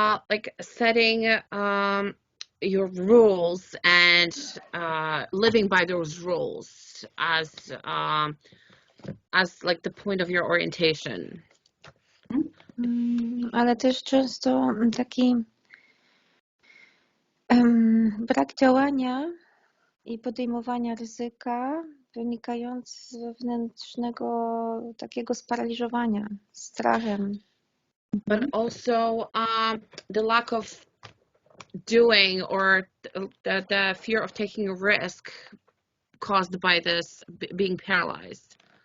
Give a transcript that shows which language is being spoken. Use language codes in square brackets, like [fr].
[en] Like setting your rules and living by those rules as like the point of your orientation. [pl] Ale też często taki brak działania i podejmowania ryzyka wynikający z wewnętrznego takiego sparaliżowania, strachem. [en] But also the lack of doing or the fear of taking a risk caused by this being paralyzed.